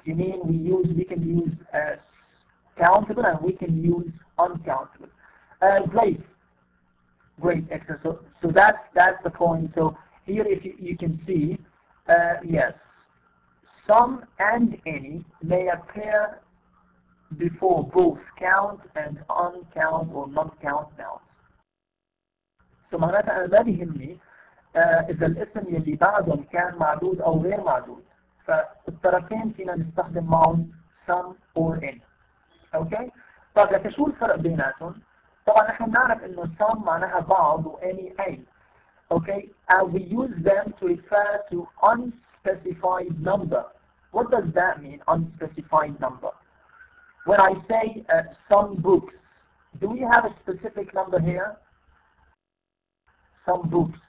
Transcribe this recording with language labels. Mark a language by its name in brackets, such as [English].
[English] You mean we can use countable and we can use uncountable. Great. Great, excellent. So that's the point. So here, if you can see, yes, some and any may appear before both count and uncount or non-count nouns. [Arabic] So معناتها أنا ما بيهمني إذا الاسم يلي بعدهم كان معدود أو غير معدود. فالطرفين فينا نستخدم معهم [English] some or any. [Arabic] أوكي؟ طيب لكن شو الفرق بيناتهم؟ طبعا نحن بنعرف إنه some معناها بعض و any أي. [English] Okay, and we use them to refer to unspecified number. What does that mean, unspecified number? When I say some books, do we have a specific number here? Some books.